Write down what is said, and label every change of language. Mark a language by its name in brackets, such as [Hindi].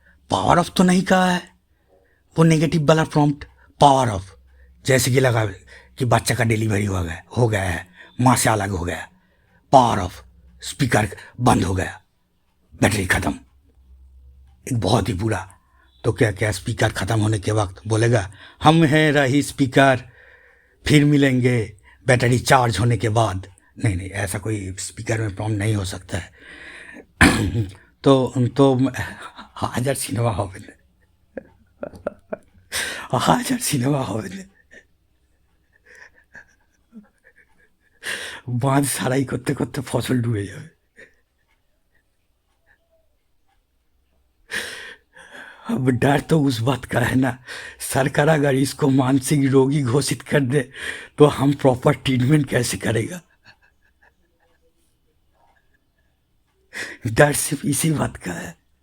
[Hindi] Power of तो नहीं कहा है। वो नेगेटिव वाला प्रॉम्प्ट, पावर ऑफ, जैसे कि लगा कि बच्चा का डिलीवरी हो गया है, माँ से अलग हो गया, पावर ऑफ, स्पीकर बंद हो गया, बैटरी ख़त्म। एक बहुत ही बुरा। तो क्या क्या स्पीकर ख़त्म होने के वक्त बोलेगा, हम हैं रही स्पीकर, फिर मिलेंगे बैटरी चार्ज होने के बाद? नहीं नहीं, ऐसा कोई स्पीकर में प्रॉम्प्ट नहीं हो सकता है। [Bangla] तो हाजार सिनेमा হবে না, হাজার সিনেমা হবে না, বাঁধ সারাই করতে করতে ফসল ডুবে যাবে। [Hindi] अब डर तो उस बात का है ना, सरकार अगर इसको मानसिक रोगी घोषित कर दे तो हम प्रॉपर ट्रीटमेंट कैसे करेगा? डर सिर्फ इसी बात का है।